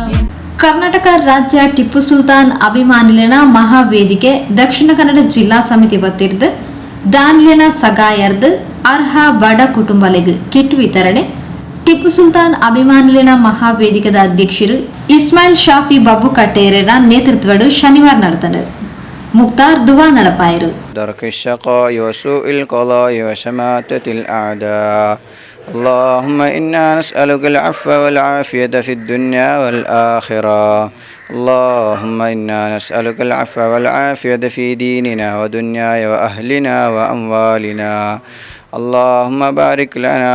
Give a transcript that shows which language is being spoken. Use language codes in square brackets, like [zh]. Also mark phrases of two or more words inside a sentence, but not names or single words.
[tcy] ಕರ್ನಾಟಕ ರಾಜ್ಯ ಟಿಪ್ಪು ಸುಲ್ತಾನ್ ಅಭಿಮಾನಿಲಿನ ಮಹಾವೇದಿಕೆ ದಕ್ಷಿಣ ಕನ್ನಡ ಜಿಲ್ಲಾ ಸಮಿತಿ ವತಿರ್ದು ದಾನ್ಲಿನ ಸಗಾಯರ್ದು ಅರ್ಹ ಬಡ ಕುಟುಂಬಲಿಗೆ ಕಿಟ್ ವಿತರಣೆ ಟಿಪ್ಪು ಸುಲ್ತಾನ್ ಅಭಿಮಾನಿಲಿನ ಮಹಾವೇದಿಕೆದ ಅಧ್ಯಕ್ಷರು ಇಸ್ಮಾಯಿಲ್ ಶಾಫಿ ಬಾಬು ಕಟ್ಟೇರನ ನೇತೃತ್ವಡು ಶನಿವಾರ ನಡೆದರು. ಮುಕ್ತಾರ್ ದುವಾ ನಡಪಾಯರು. [ar] درك الشقاء وسوء القضاء وشماتة الأعداء اللهم إنا نسألك العفو والعافية في الدنيا والآخرة اللهم إنا نسألك العفو والعافية في ديننا ودنيانا وأهلنا وأموالنا اللهم بارك لنا